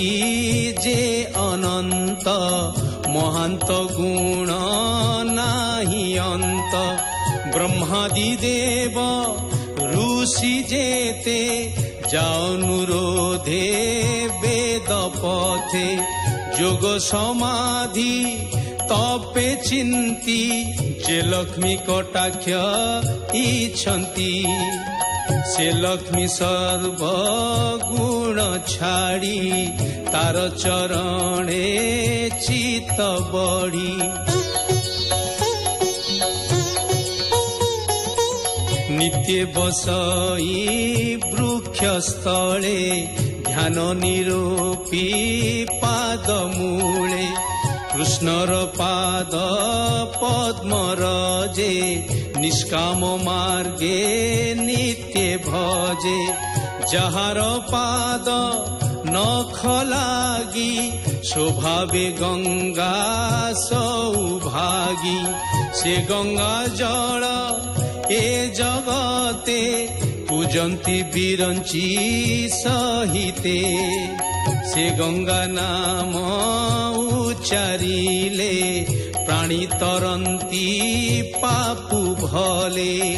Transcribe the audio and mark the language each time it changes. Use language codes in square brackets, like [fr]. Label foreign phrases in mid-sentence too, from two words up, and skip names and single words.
[or] ଯେ ଅନନ୍ତ ମହାନ୍ତ ଗୁଣ ନାହି ଅନ୍ତ ବ୍ରହ୍ମାଦି ଦେବ ଋଷି ଯେତେ ଜାନୁରୋଧେ ବେଦ ପଥେ ଯୋଗ ସମାଧି ତପେ ଚିନ୍ତି ଯେ ଲକ୍ଷ୍ମୀ କଟାକ୍ଷ ଇଚ୍ଛନ୍ତି ସେ ଲକ୍ଷ୍ମୀ ସର୍ବ ଗୁଣ ଛାଡ଼ି ତାର ଚରଣେ ଚିତ୍ତ ବଢ଼ି ନିତ୍ୟ ବସଇ ବୃକ୍ଷ ସ୍ଥଳେ ଧ୍ୟାନ ନିରୂପୀ ପାଦ ମୂଳେ କୃଷ୍ଣର ପାଦ ପଦ୍ମ ରଜେ ନିଷ୍କାମ ମାର୍ଗେ ନିତ୍ୟ ଭଜେ ଯାହାର ପାଦ ନଖ ଲାଗି ଶୋଭାବେ ଗଙ୍ଗା ସୌଭାଗୀ ସେ ଗଙ୍ଗା ଜଳ ଏ ଜଗତେ ପୂଜନ୍ତି ବିରଞ୍ଚି ସହିତେ ସେ ଗଙ୍ଗା ନାମ ଉଚ୍ଚାରିଲେ ପ୍ରାଣୀ ତରନ୍ତି ପାପୁ ଭଲେ